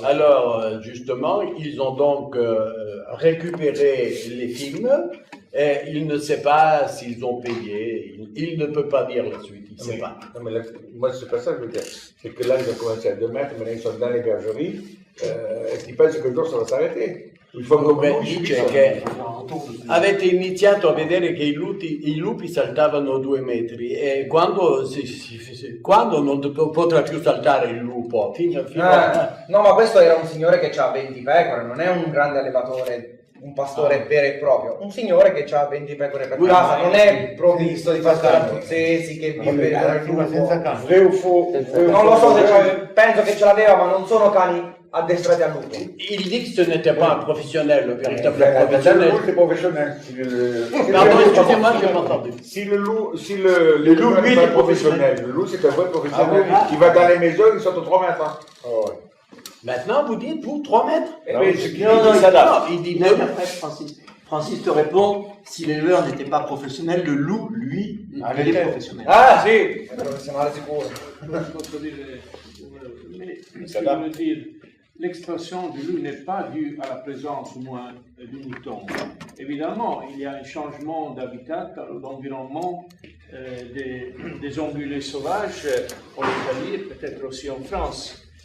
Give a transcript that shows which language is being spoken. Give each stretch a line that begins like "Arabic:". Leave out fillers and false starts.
French: Alors, justement, ils ont donc récupéré les films et il ne sait pas s'ils ont payé. Il ne peut pas dire la suite, il ne sait pas. Non, mais moi, c'est pas ça que je veux dire. C'est que là, ils ont commencé à 2 mètres, maintenant ils sont dans les bergeries. Est-ce qu'ils pensent que le jour ça va s'arrêter? Il faut
Italian: Come
French: que
Italian: dice che avete iniziato a vedere che i lupi saltavano 2 metri e quando non potrà più saltare il lupo? No, ma questo era un signore che ha 20 pecore, non è un grande allevatore, un pastore vero e proprio. Un signore che ha 20 pecore per casa, non è provvisto di pastori abruzzesi che vive il lupo. Non lo so, penso che ce l'aveva, ma non sono cani addestrati al lupo.
French: Il dit que ce n'était pas un professionnel, le véritable professionnel. C'est professionnel. Pardon, excusez-moi, je n'ai pas entendu. Si le loup lui est professionnel, le loup c'est un vrai professionnel. Il va dans les maisons, il saute 3 mètres. Maintenant, vous dites, vous, 3 mètres? Il dit même après, Francis te répond, si l'éleveur n'était pas professionnel, le loup, lui, il est professionnel.
Italian: Ah, sì, è professionale sicuro. Posso dire,
French: ce que je veux dire, l'expansion du loup n'est pas due à la présence ou moins du mouton. Évidemment, il y a un changement d'habitat, d'environnement des ongulés sauvages en Italie et peut-être aussi en France.